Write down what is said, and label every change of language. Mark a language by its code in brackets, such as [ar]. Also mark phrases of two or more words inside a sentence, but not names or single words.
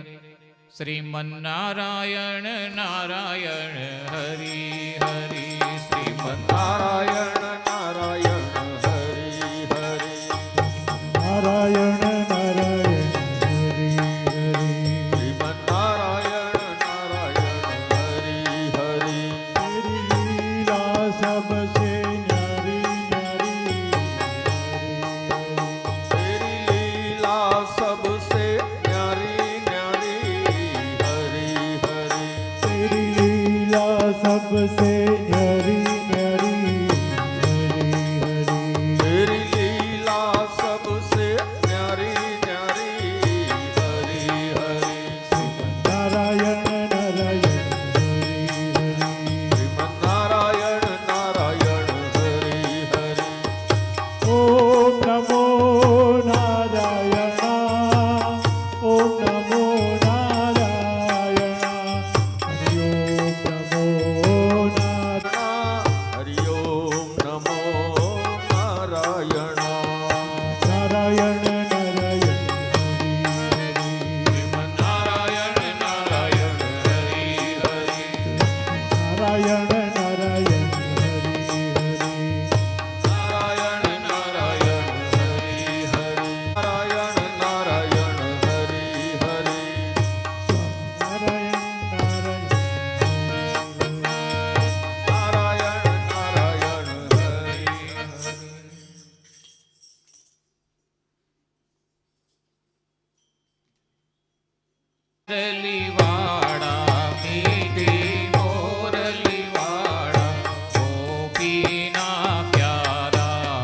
[hi] શ્રીમન્નારાયણ નારાયણ હરિ હરિ. નારાયણ નારાયણ હરિ હરિ. નારાયણ નારાયણ હરિ હરિ. શ્રીમન્નારાયણ નારાયણ હરિ હરિ. तेरी लीला सबसे न्यारी न्यारी तेरी लीला सबसे न्यारी न्यारी हरि हरि. तेरी लीला सबसे न्यारी न्यारी हरि हरि. तेरी लीला सबसे न्यारी न्यारी हरि हरि. नारायण नारायण हरि हरि. श्रीमन्नारायण नारायण हरि हरि. [sa] ओम नमो नारायणा. ओम नमो नारायणा. हरि ओम नमो नारायण. हरि ओम नमो नारायण. [hi] नारायण नारायण हरि हरि. નારાયણ નારાયણ હરિ હરિ. નારાયણ નારાયણ હરિ હરિ. नारायण नारायण हरि हरि. नारायण नारायण हरि हरि. નારાયણ નારાયણ नारायण नारायण हरि हरि. [gu] મોરલીવાળા મીઠી મોરલીવાળા ગોપીના પ્યારા.